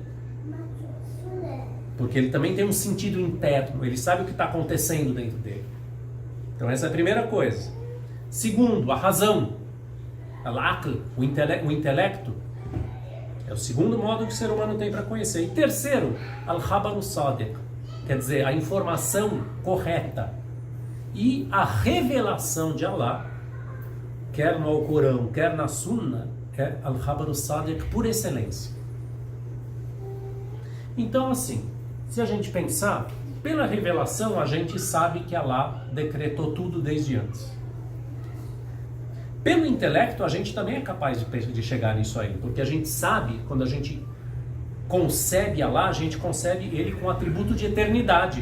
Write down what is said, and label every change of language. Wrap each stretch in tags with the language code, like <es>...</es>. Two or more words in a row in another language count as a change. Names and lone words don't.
<pt>Porque ele também tem um sentido interno, ele sabe o que está acontecendo dentro dele. Então essa é a primeira coisa. Segundo, a razão. Al-aql, o intelecto. É o segundo modo que o ser humano tem para conhecer. E terceiro,</pt> <ar>الخبر الصادق,</ar> <pt>quer dizer, a informação correta. E a revelação de Allah, quer no Alcorão, quer na Sunna, é</pt> <ar>الخبر الصادق</ar> <pt>por excelência. Então assim, se a gente pensar, pela revelação a gente sabe que Allah decretou tudo desde antes. Pelo intelecto a gente também é capaz de chegar nisso aí, porque a gente sabe, quando a gente concebe Allah, a gente concebe ele com atributo de eternidade.</pt>